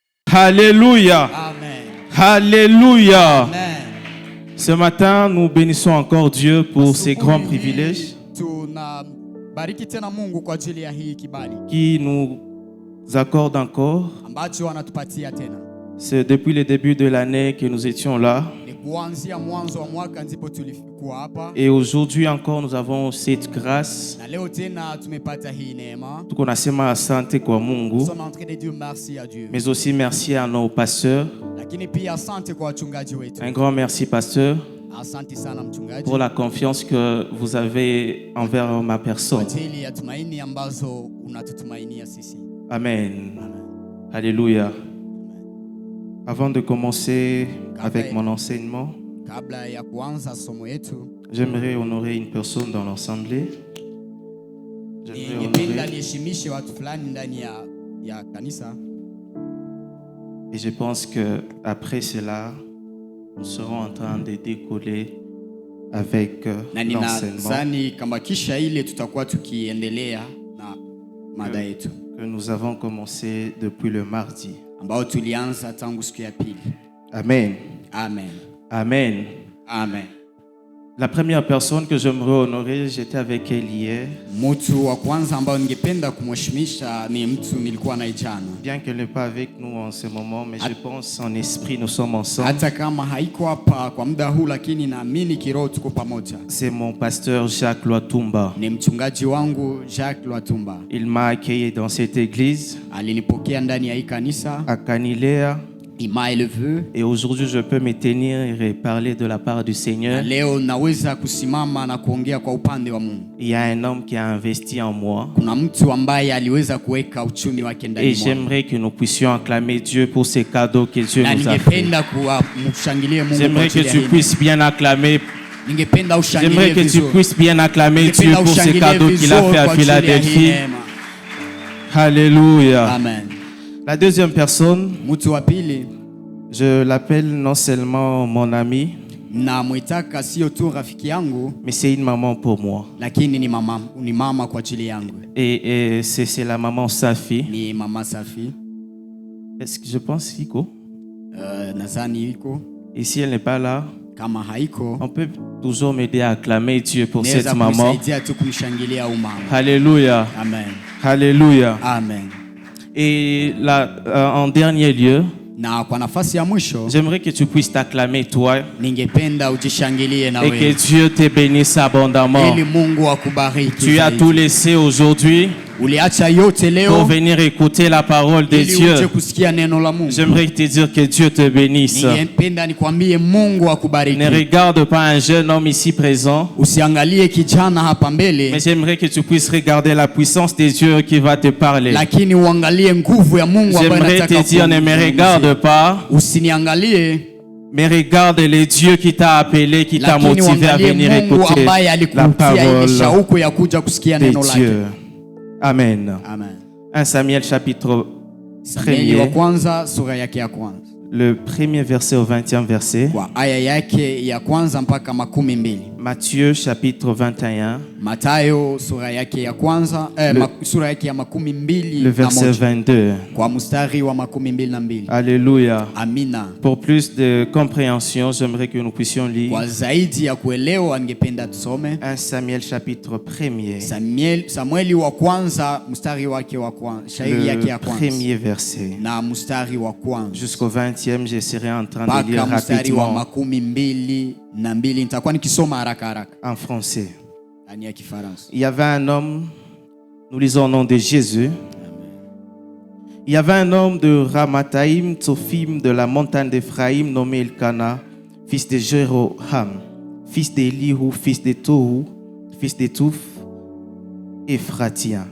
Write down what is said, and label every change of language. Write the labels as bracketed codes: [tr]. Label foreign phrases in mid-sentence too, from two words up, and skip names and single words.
[fr] Alléluia. Amen. Alléluia. Amen. Ce matin, nous bénissons encore Dieu pour ses grands privilèges [sw] Tunabariki tena Mungu kwa ajili ya hii kibali [fr] qui nous accorde encore. [sw] ambacho anatupatia tena. [fr] C'est depuis le début de l'année que nous étions là. [sw] Ni kuanzia mwanzo wa mwaka ndipo tulikuwa hapa. [fr] Et aujourd'hui encore, nous avons cette grâce. [sw] Na leo tena tumepata hii neema. Tuko nasema asante kwa Mungu. [fr] Nous sommes en train de dire merci à Dieu. Mais aussi merci à nos pasteurs. [sw] Lakini pia asante kwa wachungaji wetu. [fr] Un grand merci, pasteur, [sw] Asante sana mchungaji [fr] pour la confiance que vous avez envers ma [sw] kwa [fr] personne. [sw] ajili ya tumaini ambazo unatutumainia sisi. [fr] Amen. Amen. Alléluia. Avant de commencer avec mon enseignement, [sw] Kabla ya kuanza somo yetu, [fr] j'aimerais honorer une personne dans l'assemblée. [sw] ningependa niheshimishe watu fulani ndani ya kanisa. [fr] Et je pense que après cela, nous serons en train de décoller avec [sw] Na [fr] l'enseignement [sw] ninadhani kama kisha ile tutakuwa tukiendelea na mada yetu [fr] que nous avons commencé depuis le mardi. [sw] ambao tulianza tangu siku ya pili. [fr] Amen. Amen. Amen. Amen. La première personne que j'aimerais honorer, j'étais avec elle hier. [sw] Mtu wa kwanza ambao ningependa kumheshimisha ni mtu nilikuwa naye jana. [fr] Bien qu'elle n'est pas avec nous en ce moment, mais je pense en esprit, nous sommes ensemble. [sw] Hata kama haiko hapa kwa muda huu, lakini naamini kiroho tuko pamoja. [fr] C'est mon pasteur Jacques Loatumba. [sw] Ni mchungaji wangu Jacques Loatumba. [fr] Il m'a accueilli dans cette église [sw] Alinipokea ndani ya hii kanisa. [fr] à Canilea. Il m'a élevé. Et aujourd'hui, je peux me tenir et parler de la part du Seigneur. [sw] Leo naweza kusimama na kuongea kwa upande wa Mungu. [fr] Il y a un homme qui a investi en moi. [sw] Kuna mtu ambaye aliweza kuweka uchumi wake ndani [fr] Et [sw] mwangu. [fr] j'aimerais que nous puissions acclamer Dieu pour ces cadeaux que Dieu [sw] Na [fr] nous a fait. [sw] ningependa kumshangilia Mungu. [fr] J'aimerais que tu puisses bien acclamer. [sw] Ningependa ushangilie [fr] J'aimerais que tu [sw] vizuri. [fr] puisses bien acclamer Dieu [sw] Ningependa [fr] pour ces [sw] ushangilie [fr] cadeaux qu'il a [sw] vizuri [fr] fait à [sw] kwa ajili ya hii [fr] Philadelphie. [sw] neema. [fr] Alléluia. Amen. La deuxième personne, [sw] Mtu wa pili [fr] je l'appelle non seulement mon ami, [sw] na mwitaka sio tu rafiki yangu, [fr] mais c'est une maman pour moi. [sw] lakini ni mama kwa ajili yangu. [fr] Et c'est la maman Safi. [sw] Ni mama Safi. [fr] Est-ce que je pense Iko? [sw] Nadhani iko. [fr] Et si elle n'est pas là, [sw] Kama haiko, [fr] on peut toujours m'aider à acclamer Dieu pour [sw] naweza [fr] cette maman. [sw] kumsaidia tu kumshangilia au mama. [fr] Alléluia. Amen. Alléluia. Amen. Et là, en dernier lieu, [sw] Na kwa nafasi ya mwisho, [fr] j'aimerais que tu puisses t'acclamer toi [sw] ningependa ujishangilie na [fr] et que [sw] wewe. [fr] Dieu te bénisse abondamment. [sw] Ili Mungu akubariki. [fr] Tu as [sw] zaidi. [fr] tout laissé aujourd'hui [sw] Uliacha yote [fr] pour [sw] leo [fr] venir écouter la parole de [sw] ili uje [fr] Dieu. [sw] kusikia neno la Mungu. [fr] J'aimerais te dire que Dieu te bénisse. [sw] Ningependa nikwambie Mungu [fr] Ne [sw] akubariki. [fr] regarde pas un jeune homme ici présent, [sw] Usiangalie kijana hapa mbele, [fr] mais j'aimerais que tu puisses regarder la puissance de Dieu qui va te parler. [sw] lakini uangalie nguvu ya Mungu ambayo [fr] J'aimerais [sw] anataka [fr] te dire, ne me regarde pas, [sw] Usiniangalie, [fr] mais regarde le Dieu qui t'a appelé, qui t'a [sw] lakini [fr] motivé à [sw] uangalie [fr] venir [sw] Mungu [fr] écouter [sw] ambaye [fr] la [sw] alikutia ile [fr] parole [sw] shauku ya kuja kusikia [fr] de [sw] neno lake. [fr] Dieu. Amen. Amen. 1 Samuel chapitre [sw] Samueli wa [fr] 1er, [sw] kwanza sura yake ya kwanza [fr] le premier verset au 20e verset. [sw] kwa aya yake ya kwanza mpaka 12. [fr] Matthieu chapitre 21, [sw] Matayo sura yake ya kwanza sura yake ya 12 [fr] le verset 22. [sw] kwa mstari wa 22. [fr] Alléluia. [sw] Amina. [fr] Pour plus de compréhension, j'aimerais que nous puissions lire [sw] Kwa zaidi ya kuelewa ningependa tusome [fr] 1 Samuel chapitre 1er, [sw] Samueli wa kwanza mstari wake wa kwanza, shairi yake ya [fr] le [sw] kwanza [fr] premier verset. [sw] na mstari wa kwanza [fr] Jusqu'au 20e, je serai en train de lire [sw] mpaka mstari wa [fr] rapidement [sw] 12. Nitakuwa nikisoma haraka haraka [fr] en français. [sw] ndani ya Kifaransa. [fr] Il y avait un homme, nous lisons au nom de Jésus. Il y avait un homme de Ramathaïm, Tsophim, de la montagne d'Éphraïm, nommé Elkana, fils de Jéroham, fils d'Elihu, fils de Tohu, fils de Touf, Ephratien.